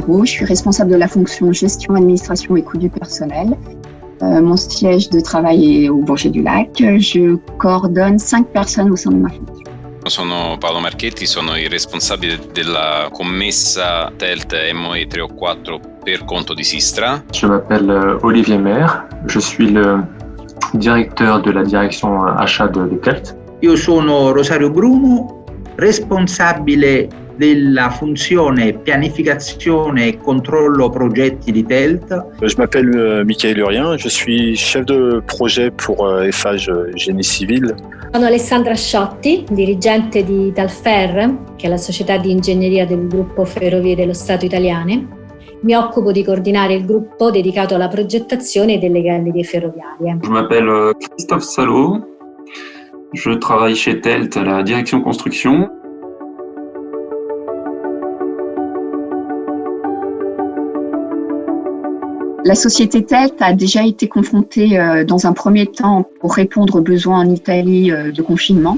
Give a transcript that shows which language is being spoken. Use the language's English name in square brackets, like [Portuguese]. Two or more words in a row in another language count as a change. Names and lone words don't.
[French] je suis responsable de la fonction gestion, administration et coût du personnel. Mon siège de travail est au Bourget-du-Lac. Je coordonne 5 personnes au sein de ma fonction. [Italian] Sono Paolo Marchetti, sono il responsabile della commessa TELT MOE384 per conto di Sistra. [French] Je m'appelle Olivier Maire, je suis le directeur de la direction achat de TELT. [Italian] Io sono Rosario Bruno, responsabile della funzione pianificazione e controllo progetti di TELT. [French] Je m'appelle Michael Urien, je suis chef de projet pour Eiffage Génie Civil. [Italian] Sono Alessandra Sciotti, dirigente di Dalfer, che è la società di ingegneria del gruppo Ferrovie dello Stato italiane. Mi occupo di coordinare il gruppo dedicato alla progettazione delle gallerie ferroviarie. [French] Je m'appelle Christophe Salot, je travaille chez TELT à la direction construction. La société TELT a déjà été confrontée dans un premier temps pour répondre aux besoins en Italie de confinement.